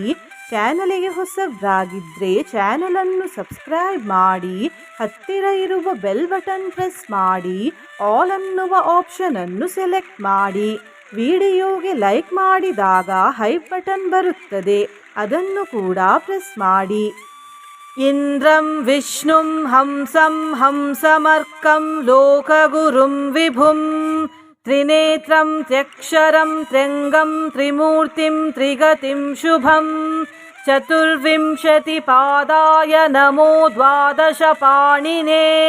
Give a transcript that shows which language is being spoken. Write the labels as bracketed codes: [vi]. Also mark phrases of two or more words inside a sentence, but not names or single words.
[kn] ಚಾನಲಿಗೆ ಹೊಸಬ್ರಾಗಿದ್ದರೆ ಚಾನಲನ್ನು ಸಬ್ಸ್ಕ್ರೈಬ್ ಮಾಡಿ. ಹತ್ತಿರ ಇರುವ [en] bell button press [kn] ಮಾಡಿ. ಆಲ್ ಅನ್ನುವ ಆಪ್ಷನ್ ಅನ್ನು ಸೆಲೆಕ್ಟ್ ಮಾಡಿ. ವಿಡಿಯೋಗೆ ಲೈಕ್ ಮಾಡಿದಾಗ [en] hype button [kn] ಬರುತ್ತದೆ, ಅದನ್ನು ಕೂಡ ಪ್ರೆಸ್ ಮಾಡಿ. [sa] ಇಂದ್ರಂ ವಿಷ್ಣುಂ ಹಂಸಂ ಹಂಸಮರ್ಕಂ ಲೋಕಗುರುಂ ವಿಭುಂ ತ್ರಿನೇತ್ರಂ ತ್ರ್ಯಕ್ಷರಂ ತ್ರ್ಯಂಗಂ ತ್ರಿಮೂರ್ತಿಂ ತ್ರಿಗತಿಂ ಶುಭಂ ಚತುರ್ವಿಂಶತಿ ಪಾದಾಯ ನಮೋ ದ್ವಾದಶ ಪಾಣಿನೇ.